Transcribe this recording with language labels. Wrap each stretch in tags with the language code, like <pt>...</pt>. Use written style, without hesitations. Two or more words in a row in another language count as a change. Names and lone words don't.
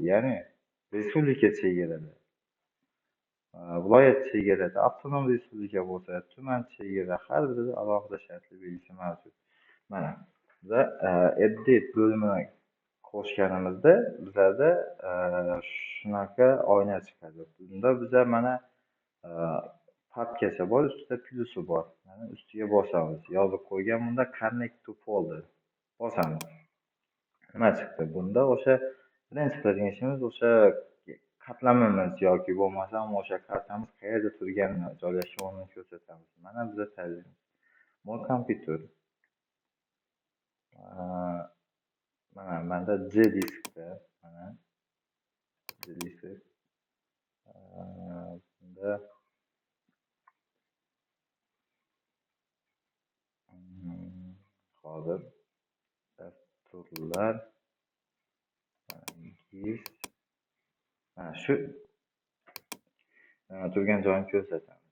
<uz>Ya'ni respublika chegarada, viloyat chegarada, avtonom respublika bo'lsa, tuman chegara har birida alohida shartli belgisi mavjud. Mana biza edit bo'limini qo'shganimizda bizlarda shunaqa oyna chiqadi. Bunda biza mana papkacha bor, ustida plusi bor. Mana ustiga bosamiz. Yozib qo'ygan bunda</uz> <en>connect to folder.</en> <uz>Bosamiz. Nima chiqdi? Bunda o'sha birinchi qiladigan ishimiz o'sha qatlamimiz yoki bo'lmasam o'sha kartamiz qayerda turganini, joylashganini ko'rsatamiz. Mana biza tanlaymiz.</uz> <en>More computer.</en> <uz>Mana menda J diskda, mana J disk. Bunda hozir dasturlar shu turgan joyini ko'rsatamiz.</uz>